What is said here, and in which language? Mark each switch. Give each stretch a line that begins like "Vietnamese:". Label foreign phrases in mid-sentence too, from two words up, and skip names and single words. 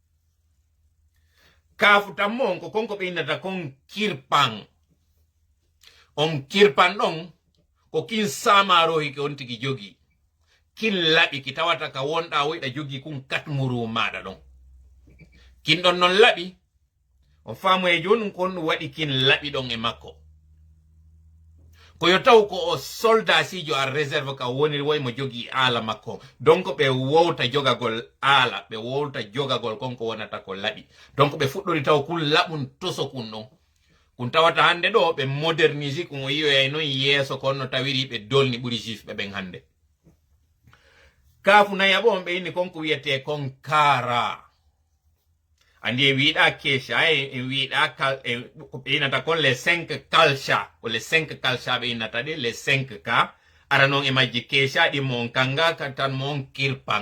Fula: kaafu tammo on ko konko ɓe innata kon kirpan on kirpan ɗon ko kin samarohi ke on tigi jogi kin laɓi ki tawata ka wonɗa woyɗa jogi kun katmuru maɗa ɗon kin ɗon non laɓi on faamu e joni kon waɗi kin laɓi ɗon e makko koyo taw ko o soldat sijo a réserve ka woni woy mo jogi aala makko donc ɓe wowta jogagol aala ɓe wowta jogagol konko wonata ko laɓi donc ɓe fuɗɗori taw kun laɓum toso kun ɗon kun tawata hande ɗo ɓe modernise kun o yiyoyay noon yeeso konno tawiri ɓe dolni ɓuri juif ɓe ɓen hande kaafu nayaɓo on ɓe inni konko wiyete kon kara andi e wiiɗa keesha e wiiɗa ɓe innata kon les 5 kalcha ko les 5 kalcha ɓe innata ɗe les 5 ka ara noon e majji keesha ɗimmo on kanga tan mo on kirpan